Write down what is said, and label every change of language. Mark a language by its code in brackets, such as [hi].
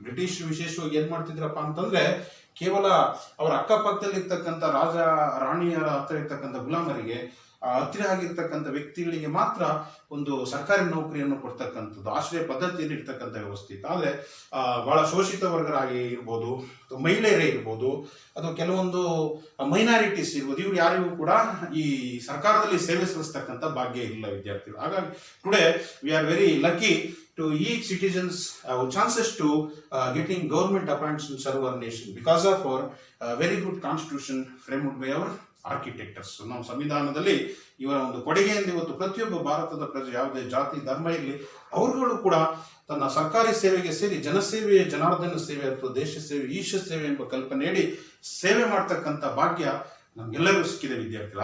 [kn] British ವಿಶೇಷವಾಗಿ ಏನ್ ಮಾಡ್ತಿದ್ರಪ್ಪ ಅಂತಂದ್ರೆ ಕೇವಲ ಅವರ ಅಕ್ಕಪಕ್ಕದಲ್ಲಿ ಇರ್ತಕ್ಕಂಥ ರಾಜ ರಾಣಿಯರ ಹತ್ರ ಇರ್ತಕ್ಕಂಥ ಗುಲಾಮರಿಗೆ ಹತ್ತಿರ ಆಗಿರ್ತಕ್ಕಂಥ ವ್ಯಕ್ತಿಗಳಿಗೆ ಮಾತ್ರ ಒಂದು ಸರ್ಕಾರಿ ನೌಕರಿಯನ್ನು ಕೊಡ್ತಕ್ಕಂಥದ್ದು ಆಶ್ರಯ ಪದ್ಧತಿಯಲ್ಲಿ ಇರ್ತಕ್ಕಂಥ ವ್ಯವಸ್ಥೆ ಇತ್ತು. ಆದ್ರೆ ಬಹಳ ಶೋಷಿತ ವರ್ಗರಾಗಿ ಇರ್ಬೋದು, ಮಹಿಳೆಯರೇ ಇರ್ಬೋದು, ಅಥವಾ ಕೆಲವೊಂದು ಮೈನಾರಿಟೀಸ್ ಇರ್ಬೋದು, ಇವ್ರು ಯಾರಿಗೂ ಕೂಡ ಈ ಸರ್ಕಾರದಲ್ಲಿ ಸೇವೆ ಸಲ್ಲಿಸ್ತಕ್ಕಂಥ ಭಾಗ್ಯ ಇಲ್ಲ ವಿದ್ಯಾರ್ಥಿಗಳು. [en] ಹಾಗಾಗಿ today we are very lucky to each citizens chances to getting government appointments to serve our nation because of our very good constitution framed by our architects. [kn] ನಮ್ಮ ಸಂವಿಧಾನದಲ್ಲಿ ಇವರ ಒಂದು ಕೊಡುಗೆಯಿಂದ ಇವತ್ತು ಪ್ರತಿಯೊಬ್ಬ ಭಾರತದ ಪ್ರಜೆ ಯಾವುದೇ ಜಾತಿ ಧರ್ಮ ಇರಲಿ ಅವರುಗಳು ಕೂಡ ತನ್ನ ಸರ್ಕಾರಿ ಸೇವೆಗೆ ಸೇರಿ ಜನಸೇವೆ, ಜನಾರ್ದನ ಸೇವೆ ಅಥವಾ ದೇಶ ಸೇವೆ, ಈಶ ಸೇವೆ ಎಂಬ ಕಲ್ಪನೆಯಡಿ ಸೇವೆ ಮಾಡ್ತಕ್ಕಂಥ ಭಾಗ್ಯ ನಮ್ಗೆಲ್ಲರಿಗೂ ಸಿಕ್ಕಿದೆ ವಿದ್ಯಾರ್ಥಿಗಳು.